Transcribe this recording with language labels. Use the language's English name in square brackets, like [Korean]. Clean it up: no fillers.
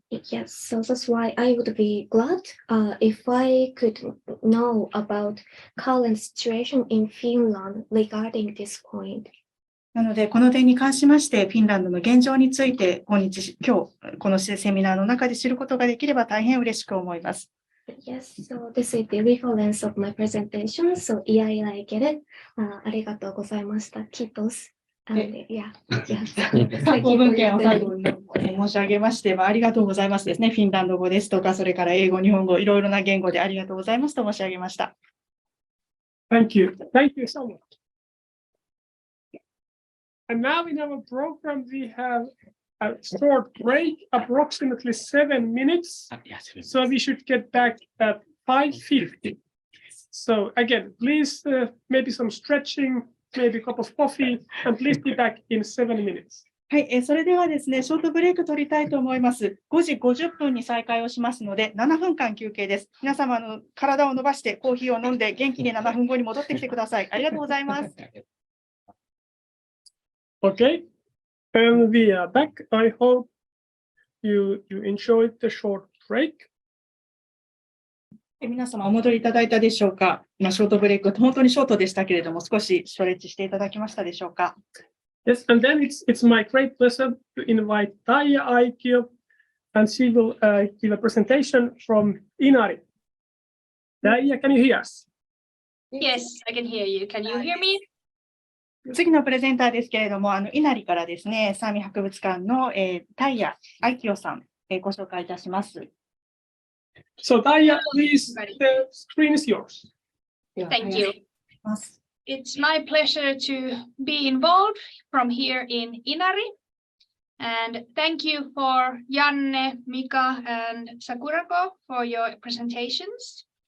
[English] Yes, so that's why I would be glad if I could know about current situation in Finland regarding this point. [Japanese] なので、この点に関しまして、フィンランドの現状について、今日、このセミナーの中で知ることができれば大変嬉しく思います。 [English] Yes, so this is the reference of my presentation. So, yeah, I get it. [Japanese] ありがとうございました。 [Finnish] Kiitos. [Japanese] 参考文献を最後に申し上げまして、ありがとうございますですね。フィンランド語ですとか、それから英語、日本語、いろいろな言語でありがとうございますと申し上げました。 [English] Thank you. Thank you so much. And now in our program, we have a short break, approximately 7 minutes. So we should get back at 5:50. So again, please maybe some stretching, maybe a cup of coffee, and please be back in 7 minutes. [Japanese] はい、それではですね、ショートブレイク取りたいと思います。5時50分に再開をしますので、7分間休憩です。皆様の体を伸ばしてコーヒーを飲んで元気に7分後に戻ってきてください。ありがとうございます。 [English] Okay, and we are back. I hope you enjoyed the short break. [Japanese] 皆様お戻りいただいたでしょうか。ショートブレイク、本当にショートでしたけれども、少しストレッチしていただきましたでしょうか。 [English] Yes, and then it's my great pleasure to invite Taija Aikio, and she will give a presentation from Inari. Taija, can you hear us? Yes, I can hear you. Can you hear me? [Japanese] 次のプレゼンターですけれども、稲荷からですね、サーミ博物館のタイヤ・アイキオさん、ご紹介いたします。 [English] So Taija, please, the screen is yours. Thank you. It's my pleasure to be involved from here in Inari. And thank you for Janne, Mika, and Sakurako for your presentations.